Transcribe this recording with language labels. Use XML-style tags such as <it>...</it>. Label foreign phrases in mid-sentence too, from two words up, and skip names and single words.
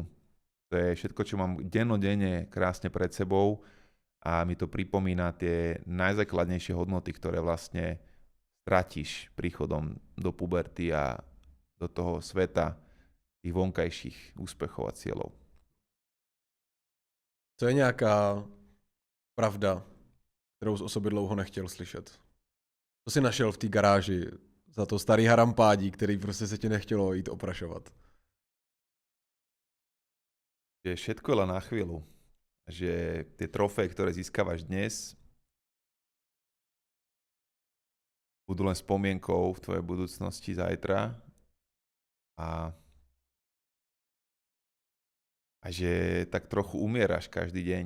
<sk>To je všetko, čo mám dennodenne krásne pred sebou a mi to pripomína tie najzákladnejšie hodnoty, ktoré vlastne stratíš príchodom do puberty a do toho sveta tých vonkajších úspechov a cieľov.</sk> <cs>Co je nějaká pravda, kterou z o sobě dlouho nechtěl slyšet? Co jsi našel v té garáži za to starý harampádí, který prostě se ti nechtělo jít oprašovat?</cs> <sk>Že všetko je len na chvíľu. Že tie trofeje, ktoré získavaš dnes, budú len spomienkou v tvojej budúcnosti zajtra a že tak trochu umieraš každý deň.</sk>